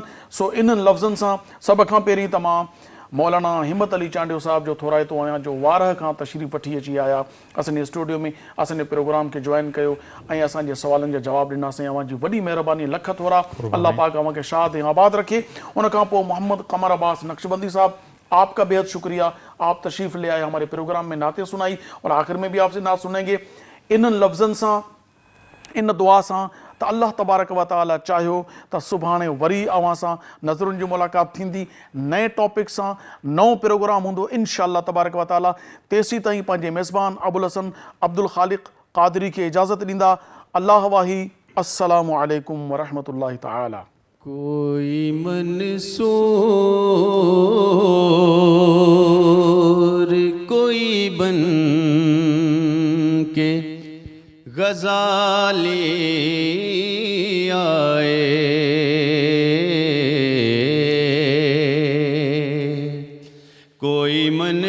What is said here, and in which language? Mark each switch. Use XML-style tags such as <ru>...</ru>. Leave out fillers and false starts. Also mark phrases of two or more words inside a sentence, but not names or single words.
<sd>सो इन्हनि लफ़्ज़नि सां सभ खां पहिरीं तमां मौलाना हिम्मत अली चांडियो साहब जो थोराइतो आहियां, जो वारह खां तशरीफ़ वठी अची आया असांजे स्टूडियो में, असांजे प्रोग्राम खे जॉइन कयो ऐं असांजे सवालनि जा जवाब ॾिनासीं। अव्हांजी वॾी महिरबानी, लख थोरा, अल्लाह पाक अव्हांखे शाद ऐं आबाद रखे। उनखां पोइ</sd> <ur>मोहम्मद कमर अब्बास नक्शबंदी साहब, آپ کا بے حد شکریہ، آپ تشریف لے آئے، ہمارے پروگرام میں نعتیں سنائیں اور آخر میں بھی آپ سے نعت سنیں گے.</ur> <sd>इन्हनि लफ़्ज़नि सां, इन दुआ सां त अल्लाह</sd> <ar>تبارك وتعالى</ar> <sd>चाहियो त सुभाणे वरी अव्हां सां नज़रुनि जी मुलाक़ात थींदी, नए टॉपिक सां, नओं प्रोग्राम हूंदो</sd> <ar>إن شاء الله تبارك وتعالى.</ar> <sd>तेसीं ताईं पंहिंजे मेज़बान अबुल हसन अब्दुल ख़ालिक़ क़ादरी खे इजाज़त ॾींदा। अल्लाह वाही,</sd> <ar>السلام عليكم ورحمة الله تعالى.</ar> <ur>کوئی منصور کوئی بن کے غزالی آئے، کوئی</ur>